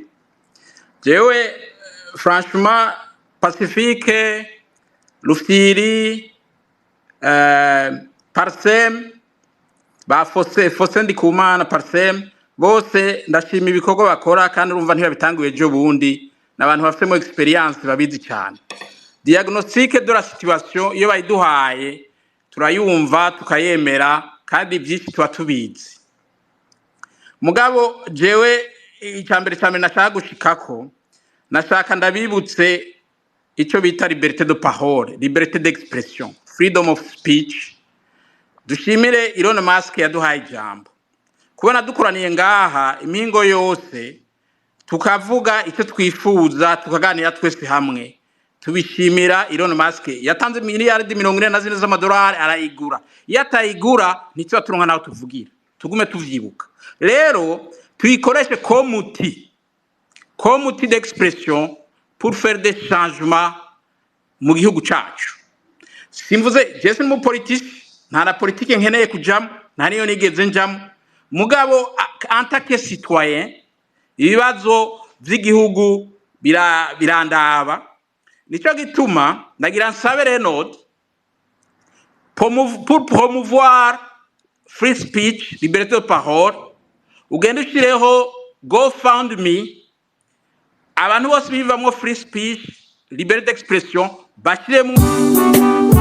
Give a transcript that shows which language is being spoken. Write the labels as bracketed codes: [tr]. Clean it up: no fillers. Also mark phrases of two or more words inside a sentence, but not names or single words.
[rn] Jewe franchement Pacifique Rufyiri Parsem ba Fosse Ndikumana Parsem bose ndashima ibikorwa bakora kandi urumva ntibabitanguye ejo bundi n'abantu bafitemo experience babizi cyane. [fr] Diagnostic de la situation [rn] iyo bayiduhaye turayumva tukayemera kandi byinshi tuba tubizi. Mugabo jewe icyambere nashaka gushikako nashaka ndabibutse icyo bita [fr] liberté de parole, liberté d'expression, [en] freedom of speech. [rn] Dushimire Elon Musk yaduhaye ijambo kubona dukoraniye ngaha imingo yose tukavuga icyo twifuza tukaganira twese hamwe. Tubishimira Elon Musk yatanze miliyardi 40 z'amadolari arayigura. Yatayigura nicyo turonka naho tuvugira tugume tuvyibuka. Rero tuyikoreshe [fr] comme outil d'expression pour faire des changements [rn] mu gihugu cacu. Simvuze jese mu politique nta na politique nkeneye kujamo nta niyo nigeze njamo mugabo [fr] en tant que citoyen [rn] ibibazo vy'igihugu birandaba nico gituma ndagira nsabe Renaud [fr] pour promouvoir [en] free speech, [fr] liberté de parole [rn] ugende ushireho GoFundMe abantu bose bivamwo [en] free speech, [fr] liberté d'expression bashiremo